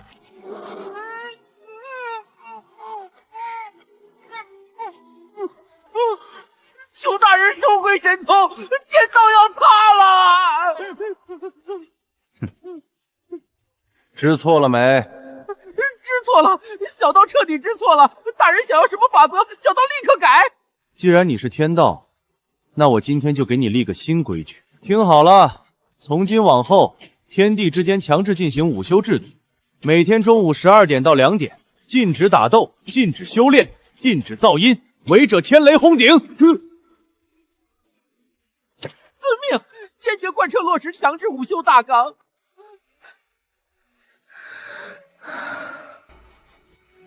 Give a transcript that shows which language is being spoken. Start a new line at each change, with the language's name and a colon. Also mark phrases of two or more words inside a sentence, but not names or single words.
Chinese: 求大人收回神通，天道要塌了！知錯了沒？知錯了，小道徹底知錯了。大人想要什麼法則，小道立刻改。既然你是天道，那我今天就給你立個新規矩。聽好了，從今往後，天地之間強制進行午休制度，每天中午12點到2點，禁止打鬥，禁止修煉，禁止噪音，違者天雷轟頂。遵命，堅決貫徹落實強制午休大綱。